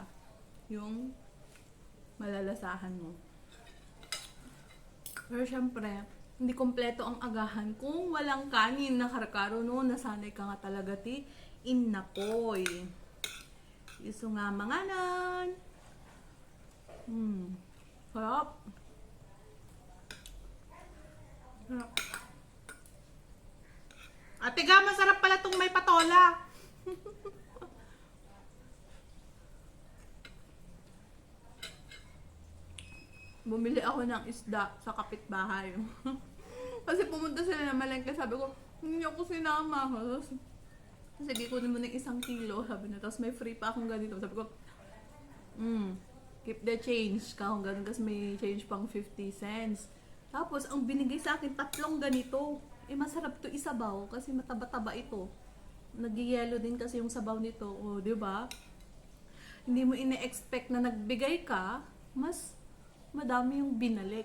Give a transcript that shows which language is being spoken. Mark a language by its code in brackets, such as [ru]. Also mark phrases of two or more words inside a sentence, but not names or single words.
[tl] Yung malalasahan mo. Pero syempre, hindi kompleto ang agahan kung walang kanin na karkaro no. [ilo] Nasanay ka nga talaga ti inapoy. Iso nga manganan. [tl] Sarap. Sarap. Ate ga, masarap pala tong may patola. Bumili ako ng isda sa kapitbahay. Kasi pumunta sila na malengke, sabi ko, hindi ako sinama. Sige, kunin mo ng 1 kilo, sabi na. Tapos may free pa akong ganito. Sabi ko, [en] keep the change. [tl] Kahong ganun, kasi may change pang 50 cents. Tapos, ang binigay sa akin, 3 ganito. Masarap to isabaw kasi mataba-taba ito. Nag-yellow din kasi yung sabaw nito. O, di ba? Hindi mo ine-expect na nagbigay ka, mas madami yung binalik.